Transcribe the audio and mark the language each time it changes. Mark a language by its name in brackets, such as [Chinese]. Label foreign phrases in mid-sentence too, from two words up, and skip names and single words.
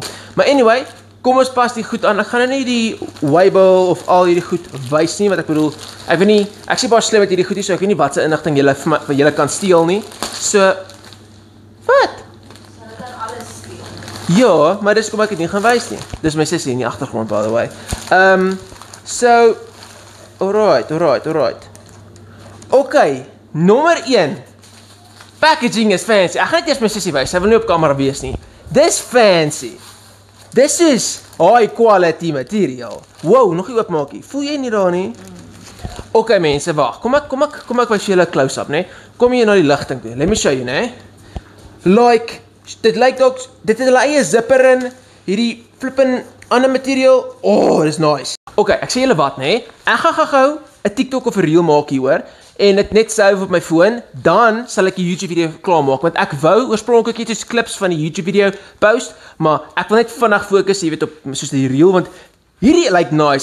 [Afrikaans] Maar anyway, kom ons pas die goed aan. Ek gaan nie die Weibo of al hierdie goed wys nie, want ek bedoel, ek sê baie slim met hierdie goed, so ek weet nie wat se inligting julle kan steel nie. So, wat? Ja, maar dis kom ek dit nie gaan wys nie. Dis my sussie in die agtergrond, [English] by the way. So, alright. Okay, nommer 1. Packaging is fancy. [Afrikaans] Ek gaan net eers my sussie wys, sy wil nie op kamera wees nie. Dis fancy. Dis is [English] high quality material. [Afrikaans] Wow, nog nie oopmaak nie. Voel jy nie daar nie? Okay mense, wag. Kom ek wys julle 'n close-up, né? Kom hier na die ligting toe. [English] Let me show you, né? [Afrikaans] Like, dit lyk ook, dit het hulle eie zipper in, hierdie flippin ander material. Oh, dis nice. Okay, ek sê julle wat, né? Ek gaan gou 'n TikTok of 'n reel maak hieroor en dit net save op my foon, dan sal ek die YouTube video klaar maak, want ek wou oorspronklik net clips van die YouTube video post, maar ek wil net vinnig fokus, jy weet, op soos die reel, want hierdie lyk nice.